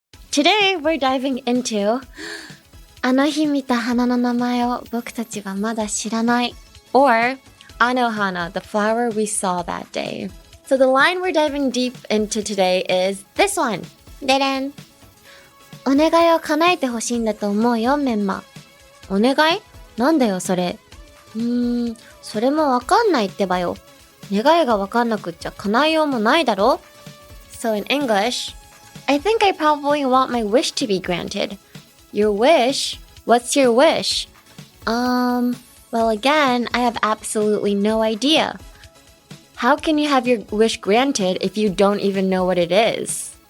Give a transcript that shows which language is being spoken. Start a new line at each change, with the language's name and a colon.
English: Today we're diving into あの日見た花の名前を僕たちはまだ知らない or Anohana, the flower we saw that day. So the line we're diving deep into today is this one. でれん。
Japanese: お願いを叶えて欲しいんだと思うよ、メンマ。お願い？なんだよ、それ。それもわかんないってばよ。願いがわかんなくっちゃ叶えようもないだろ。
English: So in English, I think I probably want my wish to be granted. Your wish? What's your wish? Well again, I have absolutely no idea. How can you have your wish granted if you don't even know what it is?